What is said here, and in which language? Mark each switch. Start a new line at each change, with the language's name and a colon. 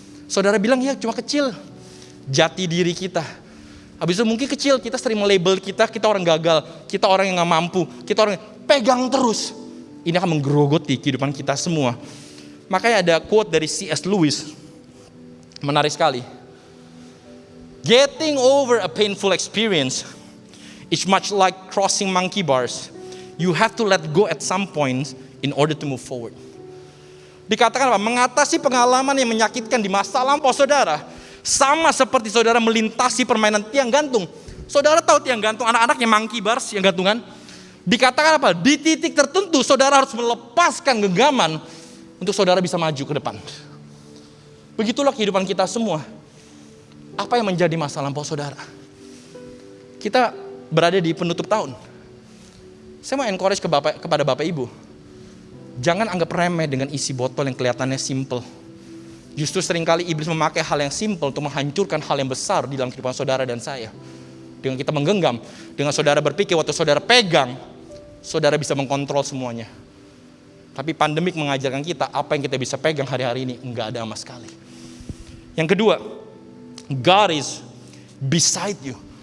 Indonesian: Saudara bilang ya cuma kecil, jati diri kita. Habis itu mungkin kecil, kita sering melabel kita orang gagal, kita orang yang gak mampu, kita orang yang pegang terus. Ini akan menggerogoti kehidupan kita semua. Makanya ada quote dari C.S. Lewis, menarik sekali.
English: Getting over a painful experience is much like crossing monkey bars. You have to let go at some point in order to move forward.
Indonesian: Dikatakan apa? Mengatasi pengalaman yang menyakitkan di masa lampau saudara, sama seperti saudara melintasi permainan tiang gantung. Saudara tahu tiang gantung, anak-anak yang monkey bars, yang gantungan. Dikatakan apa? Di titik tertentu saudara harus melepaskan genggaman untuk saudara bisa maju ke depan. Begitulah kehidupan kita semua. Apa yang menjadi masa lampau saudara? Kita berada di penutup tahun. Saya mau encourage kepada Bapak Ibu. Jangan anggap remeh dengan isi botol yang kelihatannya simple. Justru seringkali iblis memakai hal yang simple untuk menghancurkan hal yang besar di dalam kehidupan saudara dan saya. Dengan kita menggenggam, dengan saudara berpikir waktu saudara pegang, saudara bisa mengkontrol semuanya. Tapi pandemik mengajarkan kita apa yang kita bisa pegang hari-hari ini, enggak ada sama sekali. Yang kedua,
English: God is beside you.